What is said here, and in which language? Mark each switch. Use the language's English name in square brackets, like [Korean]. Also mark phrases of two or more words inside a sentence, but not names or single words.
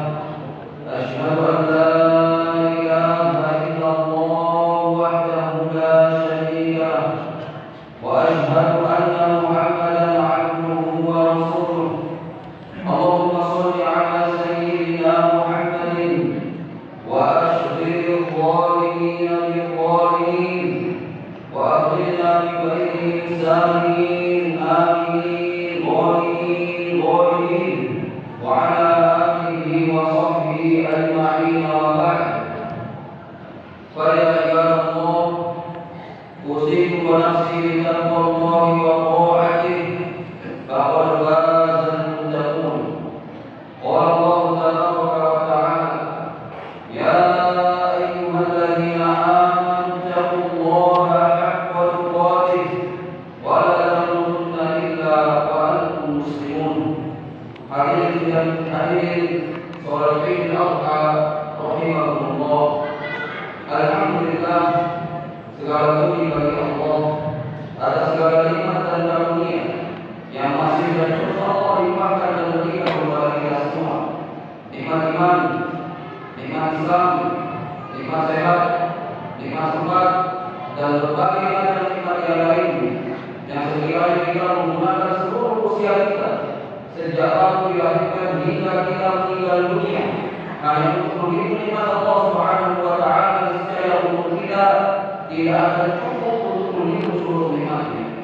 [Arabic] أشهد أن لا إله إلا الله وحده لا شريك له وأشهد أن محمدا عبده ورسوله. اللهم صل على سيدنا محمد وأشغل الظالمين بالظالمين وأقلنا ببينهم سالمين آمين غالين غالين وعلى آله وصحبه أجمعين وبعد. فيا عباد الله، أوصيكم ونفسي بتقوى الله وطاعته فقد فاز المتقون. قال الله تبارك وتعالى، يا أيها الذين آمنوا اتقوا الله حق تقاته ولا تموتن إلا وأنتم مسلمون. حاضرين صالحين الأضحى رحمهم الله. [Indonesian] Alhamdulillah, segala puji bagi Allah atas segala nikmat dan karunia yang masih dan terus Allah limpahkan dan berikan kepada kita semua. Nikmat iman, nikmat Islam, nikmat sehat, nikmat sempat, dan berbagai macam nikmat yang lain yang sekiranya kita menggunakan seluruh usia kita sejak tahun dilahirkan hingga kita meninggal dunia hanya untuk menghidup nikmat Allah [Arabic] سبحانه وتعالى [Indonesian] secara umur kita, tidak akan cukup untuk menghidup seluruh nikmatnya.